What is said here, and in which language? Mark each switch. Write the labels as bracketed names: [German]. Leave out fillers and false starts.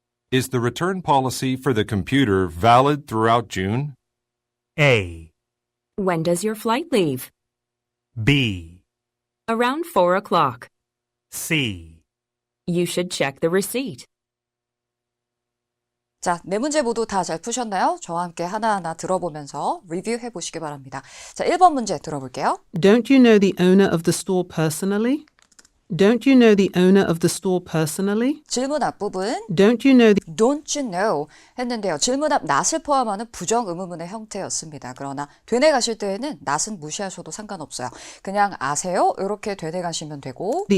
[English] Is the return policy for the computer valid throughout June? A, When does your flight leave? B, Around 4 o'clock. C. You should check the receipt. [Korean] 자, 네 문제 모두 다 잘 푸셨나요? 저와 함께 하나하나 들어보면서 리뷰해 보시기 바랍니다. 자, 1번 문제 들어볼게요. [English] Don't you know the owner of the store personally? Don't you know the owner of the store personally? [Korean] 질문 앞부분 [English] Don't you know the don't you know [Korean] 했는데요. 질문 앞 not을 포함하는 부정 의문문의 형태였습니다. 그러나 되뇌가실 때에는 not은 무시하셔도 상관없어요. 그냥 아세요? 이렇게 되뇌가시면 되고